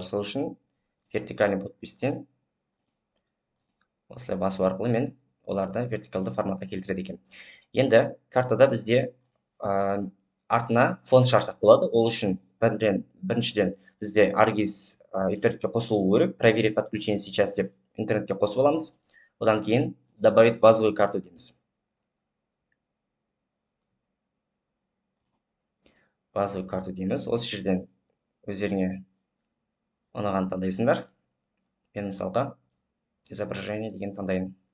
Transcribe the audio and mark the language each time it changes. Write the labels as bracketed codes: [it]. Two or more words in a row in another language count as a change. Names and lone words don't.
[kk] Сол үшін вертикальный подпистен осылай басу арқылы мен оларды вертикалды форматқа келтіреді екен. Енді картада бізде артына фон шығарсақ болады. Ол үшін біріншіден бізде аргиз интернетке қосылуы керек. [ru] Проверить подключение сейчас [kk] деп интернетке қосып аламыз. Одан кейін [ru] добавить базовую карту [kk] дейміз. [ru] Базовый карту дейміз. [kk] Осы жерден өздеріңе ұнағанды таңдайсыңдар. Мен мысалға изображение деген таңдайын.